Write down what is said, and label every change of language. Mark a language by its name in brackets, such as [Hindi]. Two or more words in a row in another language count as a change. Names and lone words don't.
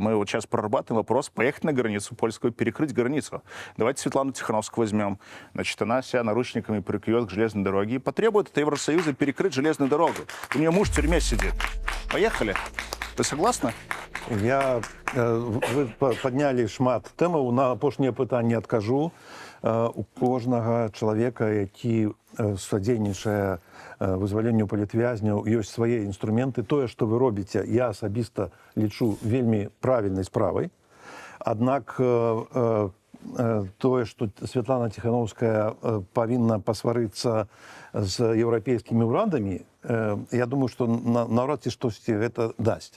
[Russian] Мы вот сейчас прорабатываем вопрос, поехать на границу польскую, перекрыть границу. Давайте Светлану Тихановскую возьмем. Значит, она себя наручниками прикует к железной дороге и потребует от Евросоюза перекрыть железную дорогу. У нее муж в тюрьме сидит. Поехали. Вы согласны? [Belarusian] Вы паднялі шмат тэмаў, на апошняе пытанне адкажу. У кожнага чалавека, які садзейнічае вызваленню палітвязняў, ёсць свае інструменты. Тое, што вы робіце, я асабіста лічу вельмі правільнай справай. Аднак тое, што Светлана Тихановская павінна пасварыцца з еўрапейскімі ўрадамі, я думаю, што наўрад ці штосьці гэта дасць.